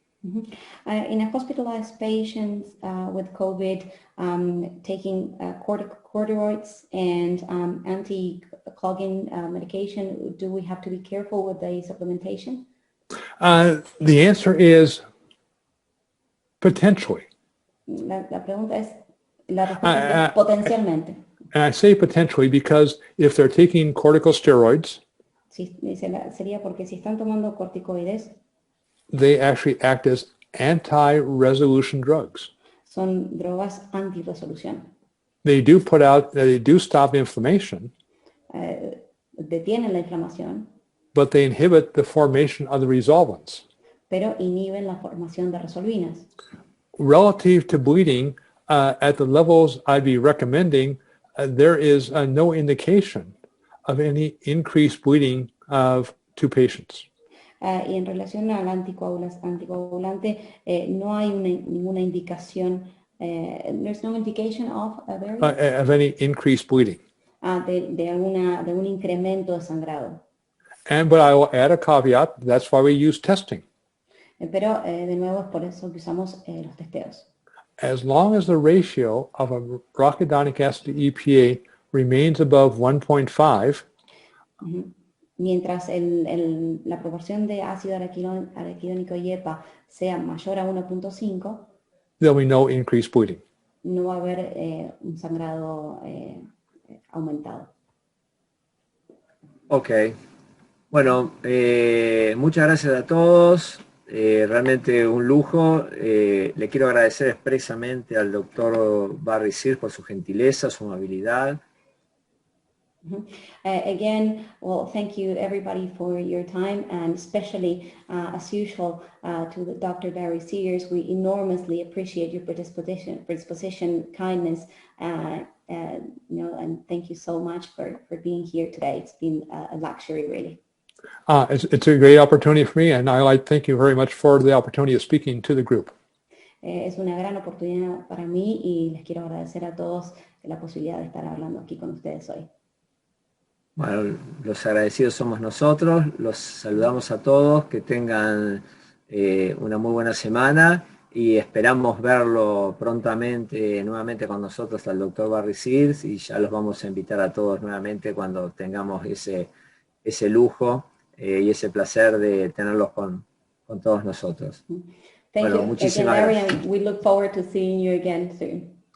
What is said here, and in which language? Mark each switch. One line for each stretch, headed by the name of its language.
English: In a hospitalized patient with COVID, taking corticosteroids and anti-clogging medication, do we have to be careful with the supplementation? The answer is potentially.
Spanish: La respuesta es potencialmente.
English: And I say potentially because if they're taking corticosteroids,
Spanish: Sería porque si están tomando corticoides,
English: they actually act as anti-resolution drugs.
Spanish: son drogas anti-resolución.
English: They do stop inflammation,
Spanish: Detienen la inflamación,
English: but they inhibit the formation of the resolvins.
Spanish: pero inhiben la formación de resolvinas.
English: Relative to bleeding, at the levels I'd be recommending, there is no indication of any increased bleeding to patients.
Spanish: Y en relación al anticoagulante, no hay ninguna indicación,
English: there's no indication of any increased bleeding.
Spanish: De algún incremento de sangrado.
English: But I will add a caveat, that's why we use testing.
Spanish: Pero de nuevo es por eso que usamos los testeos.
English: As long as the ratio of arachidonic acid to EPA remains above 1.5,
Spanish: mientras la proporción de ácido araquidónico y EPA sea mayor a 1.5,
English: there'll be no increased bleeding.
Spanish: No va a haber un sangrado aumentado. Ok. Bueno, muchas gracias a todos. Realmente un lujo. Le quiero agradecer expresamente al doctor Barry Sears por su gentileza, su amabilidad.
English: Again, well, thank you everybody for your time, and especially, as usual, to the Dr. Barry Sears. We enormously appreciate your predisposition, kindness, and thank you so much for being here today. It's been a luxury, really. It's a great opportunity for me, and I thank you very much for the opportunity of speaking to the group.
Spanish: Es una gran oportunidad para mí y les quiero agradecer a todos la posibilidad de estar hablando aquí con ustedes hoy. Bueno, los agradecidos somos nosotros, los saludamos a todos, que tengan una muy buena semana y esperamos verlo prontamente nuevamente con nosotros al doctor Barry Sears, y ya los vamos a invitar a todos nuevamente cuando tengamos ese lujo y ese placer de tenerlos con todos nosotros.
English: Thank
Spanish: bueno,
English: you
Spanish: muchísimas
English: again,
Spanish: gracias.
English: Larry, and we look forward to seeing you again soon.